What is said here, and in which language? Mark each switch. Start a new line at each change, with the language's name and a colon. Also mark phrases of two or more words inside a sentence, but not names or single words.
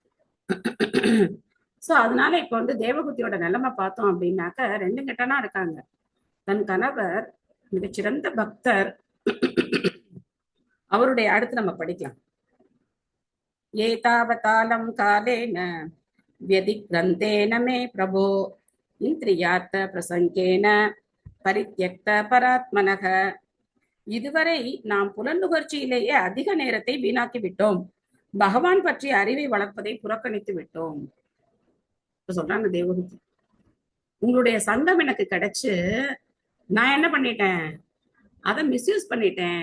Tamil: சோ அதனால இப்ப வந்து தேவகூதியோட நிலைமை பார்த்தோம் அப்படின்னாக்க 2 கெட்டனா இருக்காங்க. தன் கணவர் மிகச்சிறந்த பக்தர், அவருடைய அடுத்து நம்ம படிக்கலாம்.
Sanskrit: एतावता अलं कालेन व्यधिक्रन्तेन मे प्रभो इन्द्रियार्थ प्रसंगेन परित्यक्त परात्मनः.
Tamil: இதுவரை நாம் புலனுகர்ச்சியிலேயே அதிக நேரத்தை வீணாக்கி விட்டோம், பகவான் பற்றிய அறிவை வளர்ப்பதை புறக்கணித்து விட்டோம் சொல்றாங்க தேவகூதி. உங்களுடைய சங்கம் எனக்கு கிடைச்சு நான் என்ன பண்ணிட்டேன், அதை மிஸ்யூஸ் பண்ணிட்டேன்.